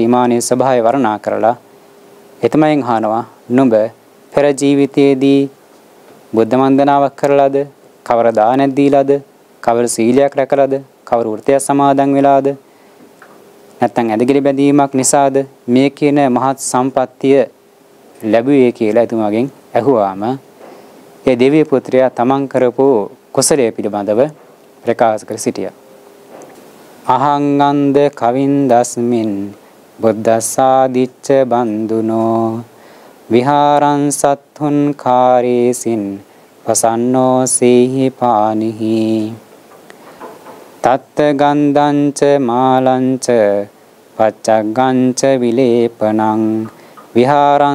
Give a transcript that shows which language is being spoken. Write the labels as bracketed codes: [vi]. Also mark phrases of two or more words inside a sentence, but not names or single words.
[si] ඊමානයේ ස්වභාවය වර්ණනා කරලා එතමයෙන් අහනවා නුඹ පෙර ජීවිතයේදී බුද්ධ වන්දනාවක් කරලාද, කවර දානයක් දීලාද, කවර සීලයක් රැකලාද, කවර වෘතයක් සමාදන් වෙලාද, නැත්නම් ඇදගිලි බැඳීමක් නිසාද මේ කියන මහත් සම්පත්තිය ලැබුවේ කියලා එතුමාගෙන් ඇහුවාම ඒ දෙවිය පුත්‍රයා තමන් කරපු කුසලයේ පිළිබඳව ප්‍රකාශ කර සිටියා. [pi] අහං අන්ද කවින්දස්මින් බුද්දසාදිච්ච බන්දුනෝ විහාරං සත්තුන් කාරේසින් වසන්නෝ සීහි පානිහි තත්ත ගන්ධංච මාලංච පච්චග්ගංච විලේපනං විහාරං